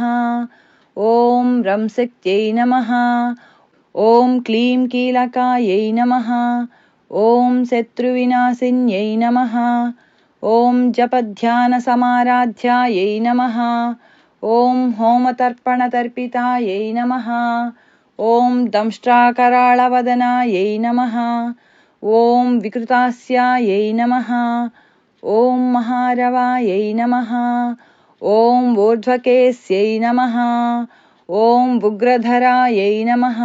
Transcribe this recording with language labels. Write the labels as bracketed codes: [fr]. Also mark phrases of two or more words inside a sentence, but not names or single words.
[sa] ఓం రంశక్త్యై నమః. ఓం క్లీం కీలకాయై నమః. ఓం శత్రువినాశిన్యై నమః. ఓం జపధ్యానసమారాధ్యాయై నమః. ఓం హోమతర్పణతర్పితాయై నమః. ॐ दंष्ट्राकराळवदनायै नमः। ॐ विकृतास्यायै नमः। ॐ महारवायै नमः। ॐ ऊर्ध्वकेस्यै नमः। ॐ उग्रधरायै नमः।